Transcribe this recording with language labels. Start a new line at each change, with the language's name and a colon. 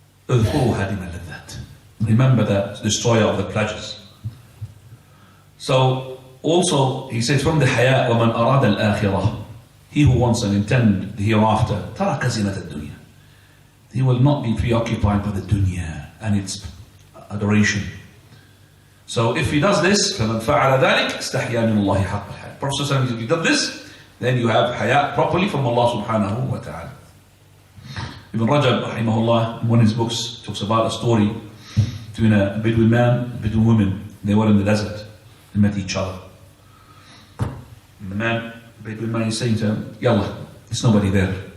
Arabic: اذكروا هادم اللذات.
English: Remember the destroyer of the pleasures. So also he says from the haya,
Arabic: وَمَنْ أَرَادَ الْآخِرَةِ,
English: he who wants and intend the hereafter,
Arabic: تَرَكَ زِنَةَ الدُّنْيَا,
English: he will not be preoccupied by the dunya and its adoration. So if he does this,
Arabic: فَمَنْ فَعَلَ ذَلِكَ اسْتَحْيَا مِنَ اللَّهِ حَقَّ الْحَيَاءِ.
English: Prophet says, if you do this, then you have haya properly from Allah subhanahu wa ta'ala. Ibn Rajab, rahimahullah, in one of his books, talks about a story between a Bedouin man and Bedouin woman. They were in the desert. They met each other. And the man, Bedouin man, is saying to him, Yallah, there's nobody there.